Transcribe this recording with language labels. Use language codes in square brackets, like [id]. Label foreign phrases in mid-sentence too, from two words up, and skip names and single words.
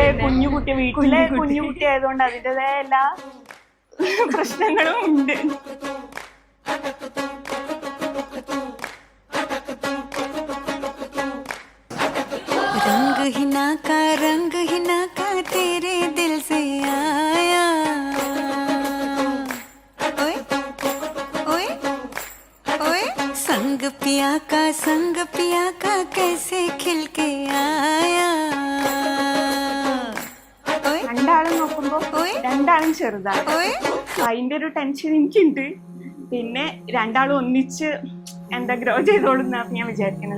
[ml] കുഞ്ഞുകുട്ടി, വീട്ടിലെ കുഞ്ഞുകുട്ടി ആയതുകൊണ്ട് അതിൻ്റെതായ എല്ലാ പ്രശ്നങ്ങളും ഉണ്ട്. [hi] रंग ही ना का तेरे दिल से आया ओए ओए ओए संग पिया का कैसे खिल के आया [ml] രണ്ടാളും നോക്കുമ്പോ രണ്ടാളും ചെറുതാണ്. അതിന്റെ ഒരു ടെൻഷൻ എനിക്കുണ്ട്. പിന്നെ രണ്ടാളും ഒന്നിച്ച് എന്താ ഗ്രോ ചെയ്തോളുന്നാണ് ഞാൻ വിചാരിക്കുന്നത്.